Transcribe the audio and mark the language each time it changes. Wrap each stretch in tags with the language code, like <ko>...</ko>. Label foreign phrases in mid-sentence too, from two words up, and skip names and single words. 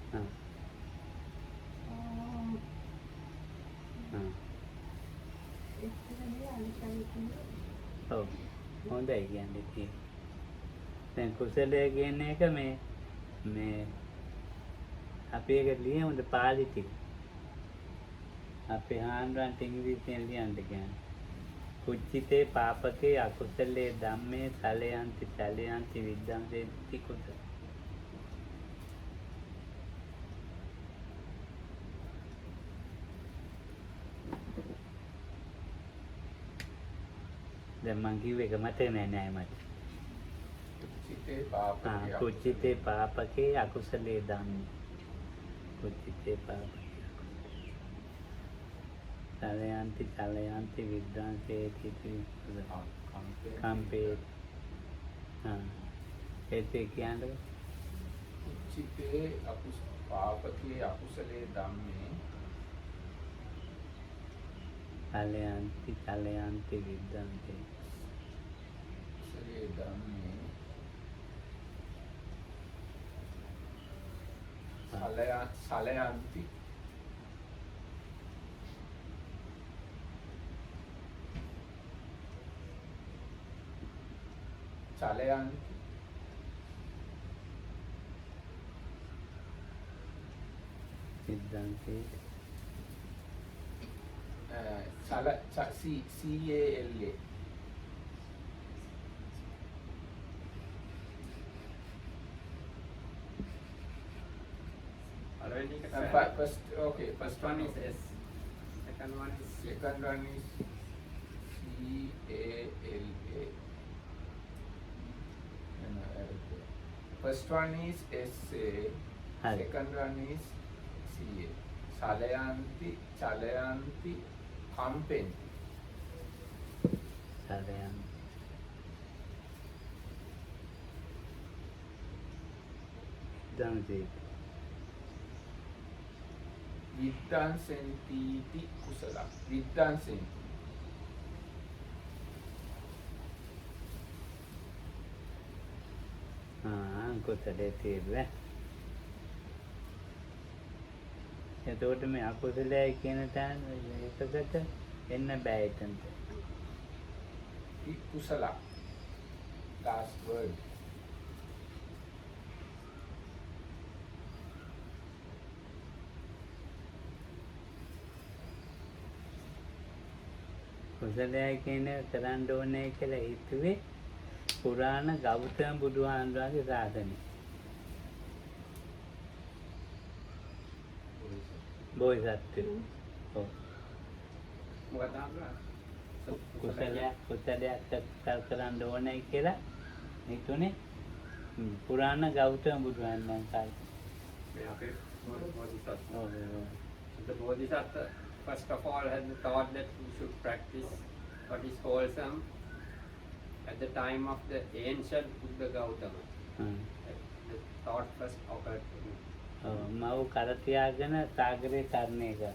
<si>ඔව් හොඳයි කියන්නේ තියෙන්නේ. දැන් කුසලය කියන එක මේ අපි ඒක ලියමුද පාලි ටික. අපේ ආන්දරන්ට ඉංග්‍රීසියෙන් ලියන්න කියන්නේ.</si> <pi>කුච්චිතේ පාපකේ අකුසලේ ධම්මේ සලයන්ති විද්දන්තේති කුසල.</pi> <si>දැන් මං කිව්ව එක මතක නෑ මට.</si> <pi>කුච්චිතේ පාපකේ අකුසලේ ධම්මේ. කුච්චිතේ පාපකේ සලයන්ති විද්දන්තේති කම්පේ.</pi> <si>ඒකේ කියන්නේ</si> <pi>කුච්චිතේ පාපකේ අකුසලේ ධම්මේ සලයන්ති විද්දන්තේ කුසලේ ධම්මේ සලයන්ති චලයන්ති විද්දන්තේ</pi> <en>CALA first one is S, second one is CALA. First one is SA, second one is CA.</en> <pi>Salayanti, chalayanti, kampenti. සලයන් ධම්මේ විද්දාංසෙන්ති කුසල. විද්දාංසෙන්ති.</pi> <si>කුසලේ තියෙන්නේ එතකොට මේ අකුසලයි කියන තැන එකකට එන්න බෑ එතනට.</si> <en>කුසල last word.</en> <si>කුසලයි කියන කරන්න ඕනේ කියලා හිතුවේ පුරාණ ගෞතම බුදුහාමුදුරන්ගේ සාසනය. බෝධිසත්වෝ. ඔව්. මොකද හම්බුනා? කුසලයක් කරන්න ඕනේ කියලා හිතුනේ පුරාණ ගෞතම බුදුහාමුදුරන් කාලේ. මේ අපේ බෝධිසත්ව. ඔව් ඔව්.</si> <en>The Bodhisattva first of all had the thought that we should practice what is wholesome at the time of the ancient Buddha Gautama. The thought first occurred to him.</en> <si>මව කර තියාගෙන සාගරේ තරණය කළා.</si>